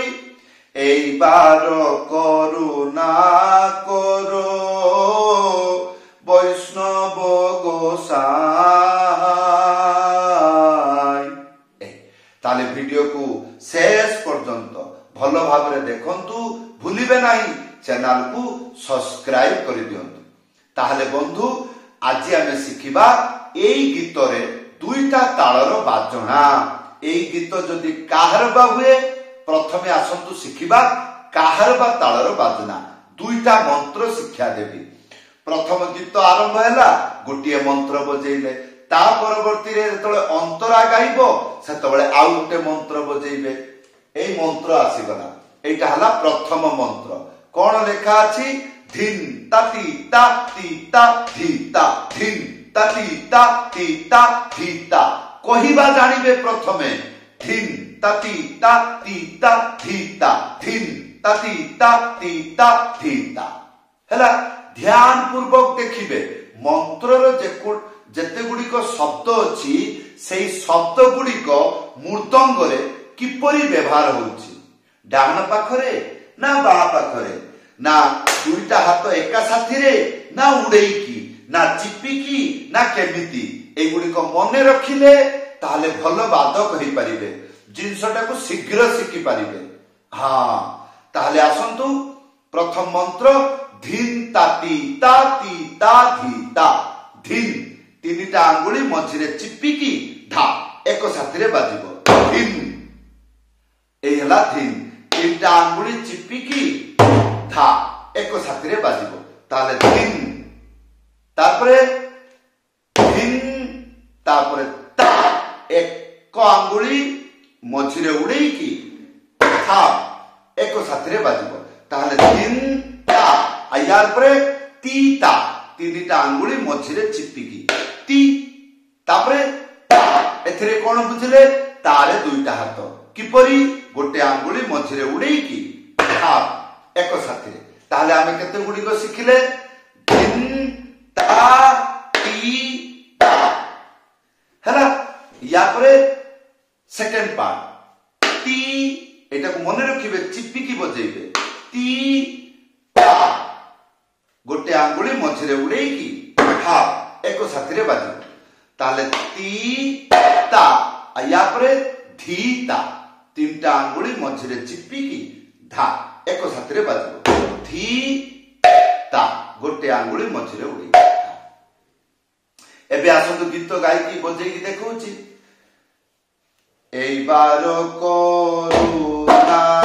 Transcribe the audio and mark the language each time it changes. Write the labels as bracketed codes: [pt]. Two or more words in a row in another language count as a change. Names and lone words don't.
[or] ଏଇ ବାର କରୁଣା କର ବୈଷ୍ଣବ ଗୋସାଇଁ। ତାଲେ ଭିଡିଓ କୁ ଶେଷ ପର୍ଯ୍ୟନ୍ତ ଭଲ ଭାବ ଦେଖନ୍ତୁ, ଭୁଲିବେ ନାହିଁ। ଚ୍ୟାନେଲ କୁ ସବସ୍କ୍ରାଇବ କରି ଦିଅନ୍ତୁ। ତାହାଲେ ବନ୍ଧୁ ଆଜି ଆମେ ଶିଖିବା ଏଇ ଗୀତ ରେ ଦୁଇଟା ତାଳର ବାଜଣା। ଏଇ ଗୀତ ଯଦି କାହାରବା ହୁଏ, ପ୍ରଥମେ ଆସନ୍ତୁ ଶିଖିବା କାହାରବା ତାଳର ବାଜଣା। ଦୁଇଟା ମନ୍ତ୍ର ଶିକ୍ଷା ଦେବି। ପ୍ରଥମ ଗୀତ ଆରମ୍ଭ ହେଲା, ଗୋଟିଏ ମନ୍ତ୍ର ବଜାଇଲେ, ତା ପରବର୍ତ୍ତୀ ରେ ଯେତେବେଳେ ଅନ୍ତରା ଗାଇବା ସେତେବେଳେ ଆଉ ଗୋଟେ ମନ୍ତ୍ର ବଜାଇବେ। ଏଇ ମନ୍ତ୍ର ଆସିଗଲା। ଏଇଟା ହେଲା ପ୍ରଥମ ମନ୍ତ୍ର। କେଉଁ ଲେଖା ଅଛି? ଧିନ ତାତି ତା ତୀ ତା ଧୀ ତା, ଧିନ ତାତି ତା ତୀ ତା ଧୀ ତା। କହିବା ଜାଣିବେ ପ୍ରଥମେ ଧିନ ତାତି ତା ତୀ ତା ଧୀ ତା, ଧିନ ତାତି ତା ତୀ ତା ଧୀ ତା। ହେଲା, ଧ୍ୟାନ ପୂର୍ବକ ଦେଖିବେ ମନ୍ତ୍ରର ଯେତେ ଗୁଡ଼ିକ ଶବ୍ଦ ଅଛି, ସେଇ ଶବ୍ଦ ଗୁଡ଼ିକ ମୃଦଙ୍ଗ ରେ କିପରି ବ୍ୟବହାର ହେଉଛି। ଡାହାଣ ପାଖରେ ନା ବାମ ପାଖରେ, ନା ଦୁଇଟା ହାତ ଏକା ସାଥି ରେ, ନା ଉଡ଼େଇକି, ନା ଚିପିକି, ନା କେମିତି। ଏ ଗୁଡ଼ିକ ମନେ ରଖିଲେ ତାଲେ ଭଲ ବାଦକ ହେଇ ପାରିବେ, ଜିନିଷଟା କୁ ଶୀଘ୍ର ଶିଖି ପାରିବେ। ହଁ, ତାଲେ ଆସନ୍ତୁ ପ୍ରଥମ ମନ୍ତ୍ର ଧିନ ତାତି ତା ତୀ ତା ଧୀ ତା। ଧିନ ତିନିଟା ଆଙ୍ଗୁଳି ମଝିରେ ଚିପିକି ଧା ଏକ ସାଥି ରେ ବାଜିବ। ଧିନ ଏ ହେଲା ଧିନ, ତିନିଟା ଆଙ୍ଗୁଳି ଚିପିକି ଧା ଏକ ସାଥି ରେ ବାଜିବ। ତାଲେ ଧିନ, ତାପରେ ଧିନ, ତାପରେ ତା ଏକ ଆଙ୍ଗୁଳି ମଝିରେ ଉଡ଼େଇକି ଧା ଏକ ସାଥି ରେ ବାଜିବ। ତାଲେ ଧିନ ତା ଆଉ ତାପରେ ତୀତା, ତିନିଟା ଆଙ୍ଗୁଳି ମଝିରେ ଚିପିକି ତୀ, ତାପରେ ତା। ଏଥିରେ କଣ ବୁଝିଲେ? ତାରେ ଦୁଇଟା ହାତ କିପରି? ଗୋଟେ ଆଙ୍ଗୁଳି ମଝିରେ ଉଡ଼େଇକି ଧା ଏକ ସାଥି ରେ। ତାଲେ ଆମେ କେତେ ଗୁଡ଼ି କୁ ଶିଖିଲେ? ଧିନ ତା ତୀ ତା। ହେଲା, ଯା ପରେ ସେକେଣ୍ଡ ପାର୍ଟ ତୀ। ଏଇଟା କୁ ମନେ ରଖିବେ, ଚିପିକି ବଜାଇବେ ତୀ ତା, ଗୋଟେ ଆଙ୍ଗୁଳି ମଝିରେ ଉଡ଼େଇକି ଧା ଏକ ସାଥି ରେ ବାଜିବ। ତାଲେ ତୀ ତା ଯା ପରେ ଧୀ ତା, ତିନିଟା ଆଙ୍ଗୁଳି ମଝିରେ ଚିପିକି ଧା ଏକ ସାଥି ରେ ବାଜିବ। ଧୀ ତା, ଗୋଟେ ଆଙ୍ଗୁଳି ମଝିରେ ଉଡ଼େଇକି। ଏବେ ଆସନ୍ତୁ ଗୀତ ଗାଇକି ବଜାଇକି ଦେଖୁଛି। ଏଇ ବାର କରୁଣା